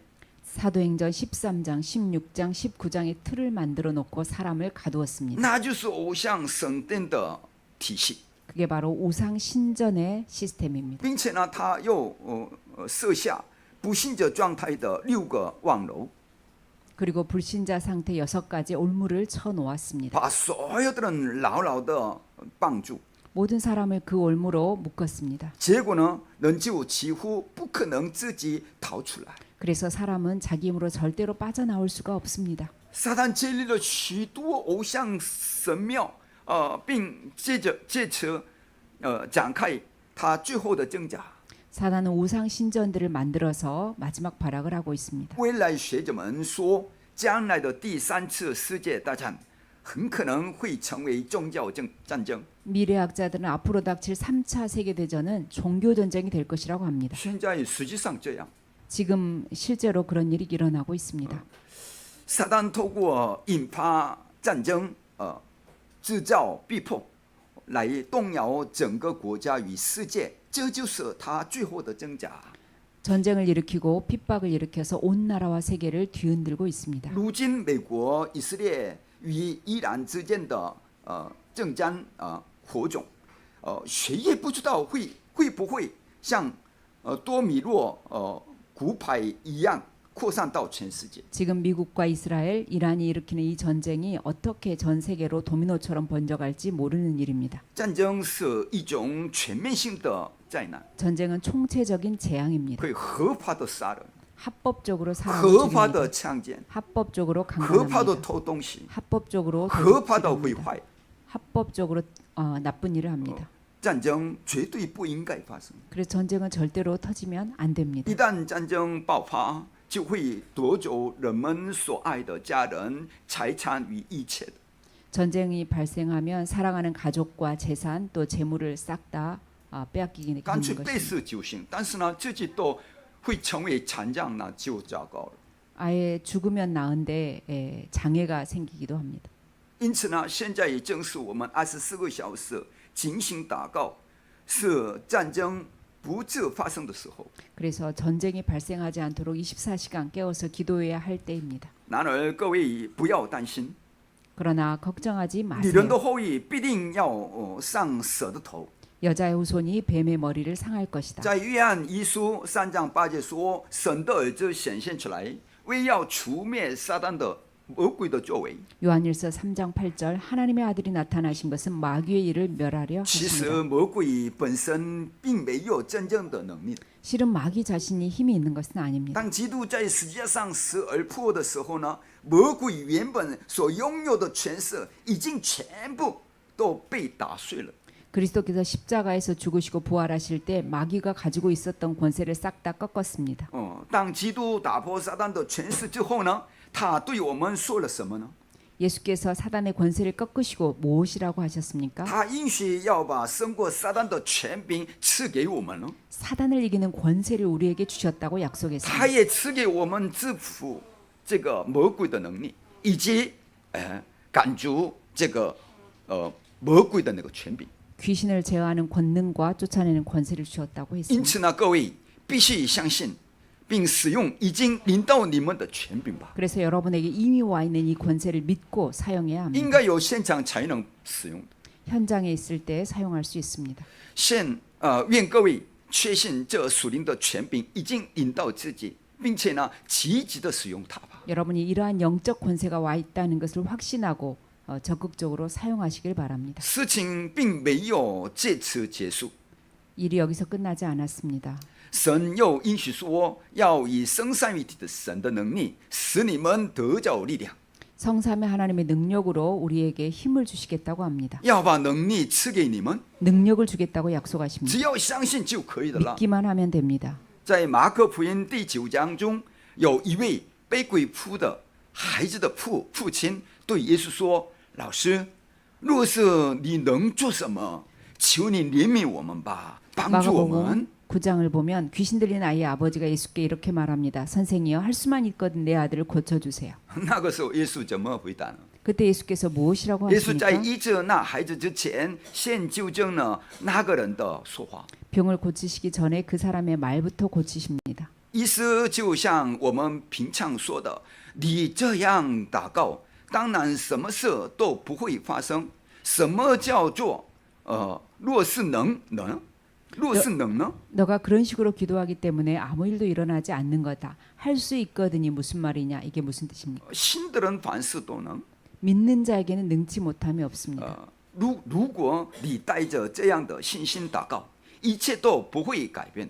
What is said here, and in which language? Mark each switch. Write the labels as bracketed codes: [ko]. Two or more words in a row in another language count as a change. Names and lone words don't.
[ko] 사도행전 13장, 16장, 19장의 틀을 만들어 놓고 사람을 가두었습니다. [zh] 那就是偶像神殿的体系， [ko] 그게 바로 우상 신전의 시스템입니다. [zh] 并且呢，他又设下不信者状态的6个望楼， [ko] 그리고 불신자 상태 6가지 올무를 쳐 놓았습니다. [zh] 把所有的人牢牢的绑住。 [ko] 모든 사람을 그 올무로 묶었습니다. [zh] 结果呢，人就几乎不可能自己逃出来。 [ko] 그래서 사람은 자기 힘으로 절대로 빠져나올 수가 없습니다. [zh] 撒旦建立了许多偶像神庙，并借此展开他最后的挣扎。 [ko] 사단은 우상 신전들을 만들어서 마지막 발악을 하고 있습니다. [zh] 未来学者们说，将来的第3次世界大战很可能会成为宗教战争。 [ko] 미래학자들은 앞으로 닥칠 3차 세계대전은 종교 전쟁이 될 것이라고 합니다. [zh] 现在实际上这样， [ko] 지금 실제로 그런 일이 일어나고 있습니다. [zh] 撒旦透过引发战争，制造逼迫，来动摇整个国家与世界，这就是他最后的挣扎。 [ko] 전쟁을 일으키고 핍박을 일으켜서 온 나라와 세계를 뒤흔들고 있습니다. [zh] 如今美国、以色列与伊朗之间的政战火种，谁也不知道会不会像多米诺骨牌一样扩散到全世界。 [ko] 지금 미국과 이스라엘, 이란이 일으키는 이 전쟁이 어떻게 전 세계로 도미노처럼 번져갈지 모르는 일입니다. [zh] 战争是一种全面性的灾难， [ko] 전쟁은 총체적인 재앙입니다. [zh] 会合法的杀人， [ko] 합법적으로 사람을 [zh] 合法 [ko] 죽입니다. [zh] 的强奸， [ko] 합법적으로 [zh] 合法的 [ko] 강간합니다. [zh] 偷东西， [ko] 합법적으로 [zh] 合法的毁 [ko] 도둑질합니다. [zh] 坏。 [ko] 합법적으로 나쁜 일을 합니다. [zh] 战争绝对不应该发生。 [ko] 그래서 전쟁은 절대로 터지면 안 됩니다. [zh] 一旦战争爆发，就会夺走人们所爱的家人、财产与一切的。 [ko] 전쟁이 발생하면 사랑하는 가족과 재산 또 재물을 싹 다 빼앗기게 [zh] 干 [ko] 되는 [zh] 脆背 [ko] 것입니다. [zh] 死就行，但是呢，自己都会成为残障，那就糟糕了。 [ko] 아예 죽으면 나은데 장애가 생기기도 합니다. [zh] 因此呢，现在也正是我们24个小时进行祷告，是战争不致发生的时候。 [ko] 그래서 전쟁이 발생하지 않도록 24시간 깨워서 기도해야 할 때입니다. [zh] 然而，各位不要担心， [ko] 그러나 걱정하지 [zh] 女人的 [ko] 마세요. [zh] 后裔必定要上蛇的头。 [ko] 여자의 후손이 뱀의 머리를 상할 것이다. [zh] 在约翰一书3章8节说，神的儿子显现出来，为要除灭撒旦的魔鬼的作为。 [ko] 요한일서 3장 8절 하나님의 아들이 나타나신 것은 마귀의 일을 멸하려 [zh] 其实 [ko] 하십니다. [zh] 魔鬼本身并没有真正的能力。 [ko] 실은 마귀 자신이 힘이 있는 것은 아닙니다. [zh] 当基督在十字架上死而复活的时候呢，魔鬼原本所拥有的权势已经全部都被打碎了。 [ko] 그리스도께서 십자가에서 죽으시고 부활하실 때 마귀가 가지고 있었던 권세를 싹 다 꺾었습니다. [zh] 当基督打破撒旦的权势之后呢，他对我们说了什么呢？ [ko] 예수께서 사단의 권세를 꺾으시고 무엇이라고 하셨습니까? [zh] 他应许要把胜过撒旦的权柄赐给我们了， [ko] 사단을 이기는 권세를 우리에게 주셨다고 [zh] 他 [ko] 약속했습니다. [zh] 也赐给我们制服这个魔鬼的能力，以及赶逐这个魔鬼的那个权柄。 [ko] 귀신을 제어하는 권능과 쫓아내는 권세를 주셨다고 [zh] 因 [ko] 했습니다. [zh] 此呢，各位必须相信并使用已经领到你们的权柄吧。 [ko] 그래서 여러분에게 이미 와 있는 이 권세를 믿고 사용해야 [zh] 应 [ko] 합니다. [zh] 该有现场才能使用的。 [ko] 현장에 있을 때 사용할 수 있습니다. [zh] 愿各位确信这属灵的权柄已经领到自己，并且呢，积极的使用它吧。 [ko] 여러분이 이러한 영적 권세가 와 있다는 것을 확신하고 적극적으로 사용하시길 바랍니다. [zh] 事情并没有借此结束， [ko] 일이 여기서 끝나지 않았습니다. [zh] 神又应许说，要以生三一体的神的能力，使你们得着力量， [ko] 성삼의 하나님의 능력으로 우리에게 힘을 주시겠다고 합니다. [zh] 要把能力赐给你们， [ko] 능력을 주겠다고 약속하십니다. [zh] 只要相信就可以的了。 [ko] 믿기만 하면 됩니다. [zh] 在马可福音第9章中，有一位被鬼附的孩子的父亲对耶稣说：“老师，若是你能做什么，求你怜悯我们吧，帮助我们。 [ko] 마가복음 9장을 보면 귀신 들린 아이의 아버지가 예수께 이렇게 말합니다. 선생이여 할 수만 있거든 내 아들을 고쳐주세요. ” [zh] 那个时候，耶稣怎么回答呢？ [ko] 그때 예수께서 무엇이라고 [zh] 耶稣在 [ko] 하십니까? [zh] 医治那孩子之前，先纠正了那个人的说话。 [ko] 병을 고치시기 전에 그 사람의 말부터 고치십니다. [zh] 意思就像我们平常说的，你这样祷告，当然什么事都不会发生。什么叫做若是能呢？若是能呢？ [ko] 너가 그런 식으로 기도하기 때문에 아무 일도 일어나지 않는 거다. 할 수 있거든이 무슨 말이냐? 이게 무슨 뜻입니까? [zh] 信的人凡事都能。 [ko] 믿는 자에게는 능치 못함이 없습니다. [zh] 如果你带着这样的信心祷告，一切都不会改变。